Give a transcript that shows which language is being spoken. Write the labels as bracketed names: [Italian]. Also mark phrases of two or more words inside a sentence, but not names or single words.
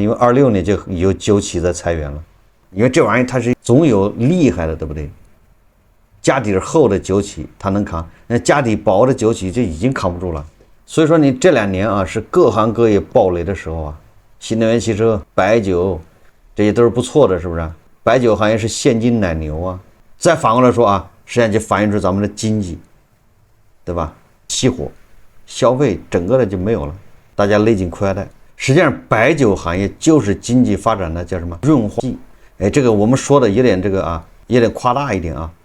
[Chinese] 因為26年就有酒企在裁員了，因為這玩意它是總有厲害的，對不對？家底厚的酒企它能扛，那家底薄的酒企就已經扛不住了。所以說你這2年啊是各行各業爆雷的時候啊，新能源汽車、白酒這些都是不錯的，是不是？白酒行業是現金奶牛啊。再反過來說啊，實際上就反映出咱們的經濟，對吧？熄火，消費整個的就沒有了，大家勒緊褲腰帶。實際上白酒行業就是經濟發展的叫什麼潤滑劑。哎，這個我們說的有點這個啊，有點誇大一點啊。